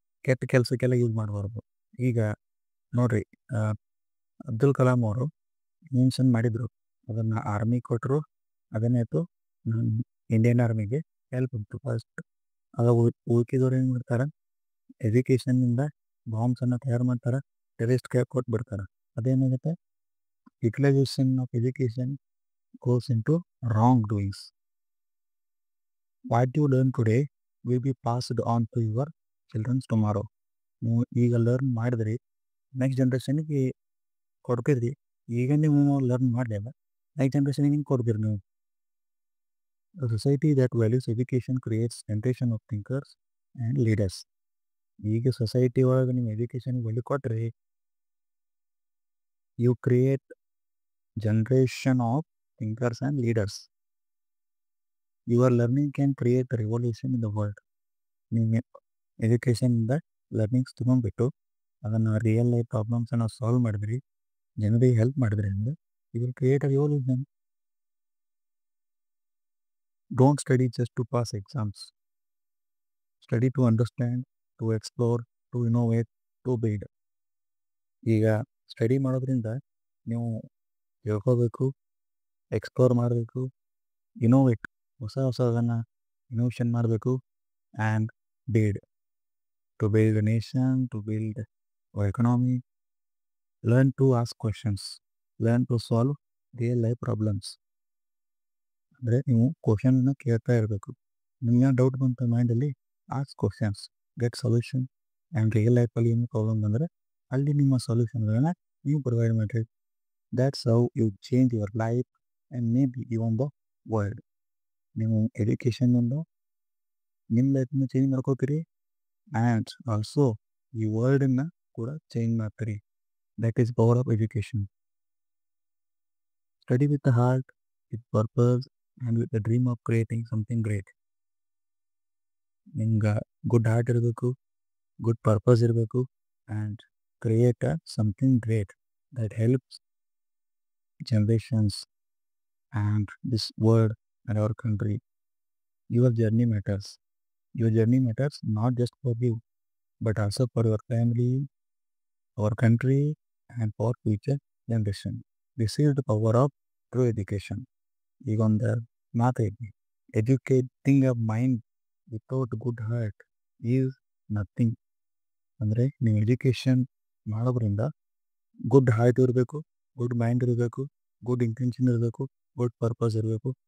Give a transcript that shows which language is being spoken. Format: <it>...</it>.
<kn>ಕೆಟ್ಟ ಕೆಲಸಕ್ಕೆಲ್ಲ ಯೂಸ್ ಮಾಡಬಾರ್ದು. ಈಗ ನೋಡಿರಿ, ಅಬ್ದುಲ್ ಕಲಾಂ ಅವರು ಇನ್ವೆನ್ಷನ್ ಮಾಡಿದರು, ಅದನ್ನು ಆರ್ಮಿ ಕೊಟ್ಟರು, ಅದನ್ನೇತು ಇಂಡಿಯನ್ ಆರ್ಮಿಗೆ ಹೆಲ್ಪ್ ಇತ್ತು ಫಸ್ಟ್. ಆಗ ಉಳ್ಕಿದವ್ರು ಏನು ಮಾಡ್ತಾರೆ, ಎಜುಕೇಷನ್ನಿಂದ ಬಾಂಬ್ಸನ್ನು ತಯಾರು ಮಾಡ್ತಾರೆ, ಟೆರರಿಸ್ಟ್ ಕೈ ಕೊಟ್ಬಿಡ್ತಾರೆ. ಅದೇನಾಗುತ್ತೆ,</kn> <en>Utilisation of education goes into wrong doings. What you learn today will be passed on to your children tomorrow.</en> <kn>ನೀವು ಈಗ ಲರ್ನ್ ಮಾಡಿದ್ರಿ, ನೆಕ್ಸ್ಟ್ ಜನ್ರೇಷನ್ಗೆ ಕೊಡ್ತಿದ್ರಿ. ಈಗ ನೀವು ಲರ್ನ್ ಮಾಡಲಿಲ್ಲ, ನೆಕ್ಸ್ಟ್ ಜನ್ರೇಷನ್ಗೆ ಹಿಂಗೆ ಕೊಡ್ತೀರಿ ನೀವು.</kn> <en>A society that values education creates generation of thinkers and leaders.</en> <kn>ಈಗ ಸೊಸೈಟಿ ಒಳಗೆ ನೀವು ಎಜುಕೇಷನ್ಗೆ ವ್ಯಾಲ್ಯೂ ಕೊಟ್ಟರೆ,</kn> <en>You create generation of thinkers and leaders. Your learning can create a revolution in the world.</en> <kn>ನಿಮ್ಮ ಎಜುಕೇಷನಿಂದ learnings ತೊಗೊಂಡ್ಬಿಟ್ಟು ಅದನ್ನು real life ಪ್ರಾಬ್ಲಮ್ಸನ್ನು solve ಮಾಡಿದ್ರಿ, ಜನರಿಗೆ help ಮಾಡಿದ್ರಿ ಅಂದರೆ</kn> <en>You will create a revolution. Don't study just to pass exams. Study to understand, to explore, to innovate, to build.</en> <kn>ಈಗ study ಮಾಡೋದ್ರಿಂದ ನೀವು ತಿಳ್ಕೋಬೇಕು, ಎಕ್ಸ್ಪ್ಲೋರ್ ಮಾಡಬೇಕು, ಇನೋವೇಟ್, ಹೊಸದನ್ನು ಇನೋವೇಷನ್ ಮಾಡಬೇಕು, and build.</kn> <en>To build a nation, to build our economy, learn to ask questions, learn to solve real life problems.</en> <kn>ಅಂದರೆ ನೀವು ಕ್ವಶನನ್ನು ಕೇಳ್ತಾ ಇರಬೇಕು. ನಿಮಗೆ ಡೌಟ್ ಬಂತ ಮೈಂಡಲ್ಲಿ,</kn> <en>Ask questions, get solution.</en> <kn>And real ಲೈಫಲ್ಲಿ ಏನು ಪ್ರಾಬ್ಲಮ್ ಬಂದರೆ ಅಲ್ಲಿ ನಿಮ್ಮ ಸೊಲ್ಯೂಷನ್ಗಳನ್ನ ನೀವು ಪ್ರೊವೈಡ್ ಮಾಡಿರಿ.</kn> <en>That's how you change your life and maybe even the world.</en> <kn>ನೀವು ಎಜುಕೇಷನ್ನಿಂದ ನಿಮ್ಮ ಲೈಫನ್ನು ಚೇಂಜ್ ಮಾಡ್ಕೋತೀರಿ, ಆ್ಯಂಡ್ ಆಲ್ಸೋ ಈ ವರ್ಲ್ಡನ್ನು ಕೂಡ ಚೇಂಜ್ ಮಾಡ್ತೀರಿ.</kn> <en>That is power of education. Study with the heart, with purpose and with the dream of creating something great.</en> <kn>ನಿಮ್ಗೆ good heart ಇರಬೇಕು, good purpose ಇರಬೇಕು,</kn> <en>And create something great that helps generations and this world and our country. Your journey matters. Your journey matters not just for you, but also for your family, our country, and for future generation. This is the power of true education.</en> <kn>ಈಗ ಒಂದು ಮಾತೈತಿ,</kn> <en>Educating a mind without good heart is nothing.</en> <kn>ಅಂದರೆ ನೀವು education ಮಾಡೋದ್ರಿಂದ good heart ಇರಬೇಕು, good mind ಇರಬೇಕು, good intention ಇರಬೇಕು, good purpose ಇರಬೇಕು.</kn>